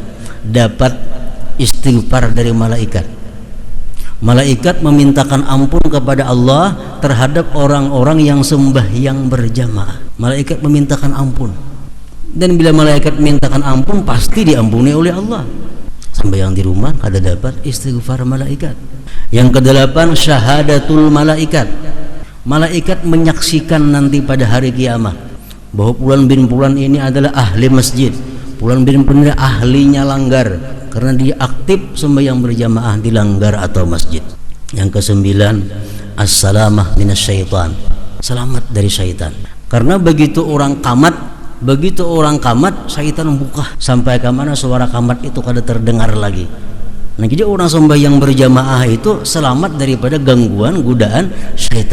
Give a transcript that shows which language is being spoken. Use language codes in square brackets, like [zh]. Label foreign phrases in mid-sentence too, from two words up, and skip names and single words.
[id] Dapat istighfar dari malaikat. Malaikat memintakan ampun kepada Allah terhadap orang-orang yang sembahyang berjamaah. Malaikat memintakan ampun. Dan bila malaikat memintakan ampun pasti diampuni oleh Allah. Sembahyang di rumah kada dapat istighfar malaikat. Yang kedelapan, syahadatul malaikat. Malaikat menyaksikan nanti pada hari kiamat bahwa Fulan bin Fulan ini adalah ahli masjid. Fulan bin Fulan ini ahlinya langgar karena dia aktif sembahyang berjamaah di langgar atau masjid. Yang kesembilan, [ar] as-salamah minasyaitan, [id] selamat dari syaitan. Karena begitu orang kamat, syaitan buka sampai ke mana suara kamat itu kada terdengar lagi. Nah, jadi orang sembahyang berjamaah itu selamat daripada gangguan godaan syaitan.